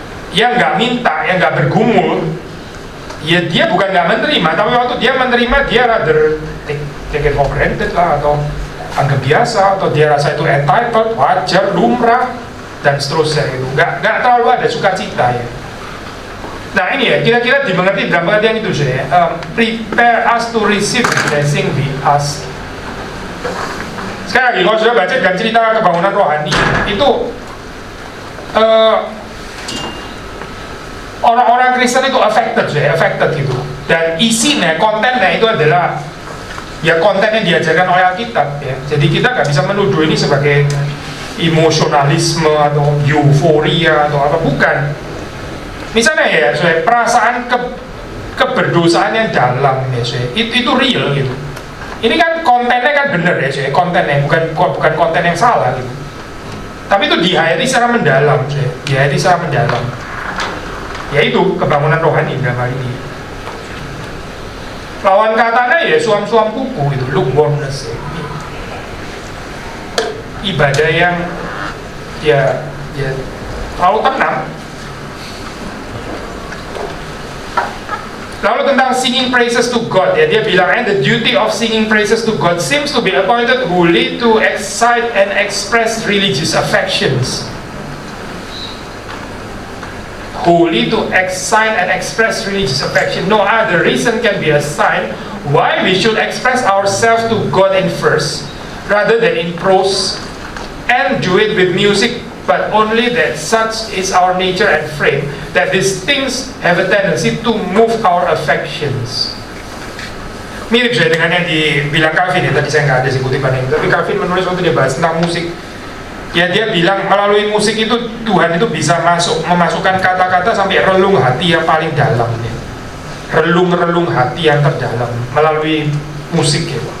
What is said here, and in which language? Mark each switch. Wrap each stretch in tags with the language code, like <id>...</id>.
<id>Yang nggak minta, yang nggak bergumul, ya dia bukan nggak menerima, tapi waktu dia menerima dia</id> <en>rather take it for granted</en> <id>lah, atau anggap biasa, atau dia rasa itu entitled, wajar, lumrah, dan seterusnya itu. Nggak terlalu ada sukacita ya. Nah ini ya, kira-kira dimengerti dalam pengertian itu sih ya.</id> <en>Prepare us to receive the blessing we ask.</en> <id>Sekali lagi, kalau sudah baca dalam cerita kebangunan rohani itu orang-orang Kristen itu affected gitu. Dan isinya, kontennya itu adalah ya konten yang diajarkan oleh Alkitab ya. Jadi kita nggak bisa menuduh ini sebagai emosionalisme atau euforia atau apa, bukan. Misalnya ya, perasaan keberdosaan yang dalam ya, itu real gitu. Ini kan kontennya kan bener ya, kontennya bukan konten yang salah gitu. Tapi itu dihayati secara mendalam, dihayati secara mendalam. Yaitu kebangunan rohani dalam hal ini. Lawan katanya ya suam-suam kuku itu, lukewarmness ya. Ibadah yang ya terlalu tenang. Lalu tentang</id> <en>singing praises to God</en> <id>ya, dia bilang</id> <en>the duty of singing praises to God seems to be appointed wholly to excite and express religious affections. Wholly to excite and express religious affection. No other reason can be assigned why we should express ourselves to God in verse rather than in prose, and do it with music, but only that such is our nature and frame, that these things have a tendency to move our affections.</en> <id>Mirip saya dengan yang dibilang Calvin ya, tadi saya nggak ada sih kutipan ini, tapi Calvin menulis waktu dia bahas tentang musik. Ya dia bilang melalui musik itu Tuhan itu bisa memasukkan kata-kata sampai relung hati yang paling dalam ya. Relung hati yang terdalam melalui musik ya.</id>